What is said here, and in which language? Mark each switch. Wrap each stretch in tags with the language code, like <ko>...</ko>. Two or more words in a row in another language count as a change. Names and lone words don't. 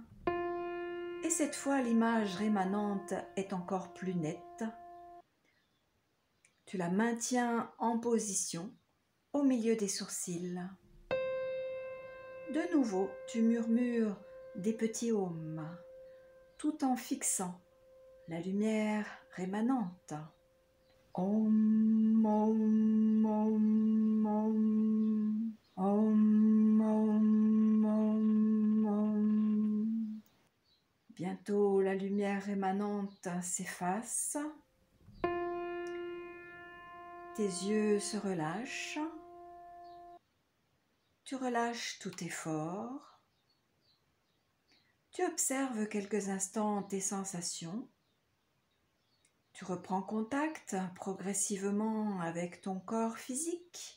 <fr>Et cette fois, l'image rémanente est encore plus nette. Tu la maintiens en position au milieu des sourcils. De nouveau, tu murmures des petits ohms, tout en fixant la lumière rémanente. Om, om, om, om, om, om, om, om. Bientôt, la lumière rémanente s'efface. Tes yeux se relâchent. Tu relâches tout effort. Tu observes quelques instants tes sensations. Tu reprends contact progressivement avec ton corps physique.</fr>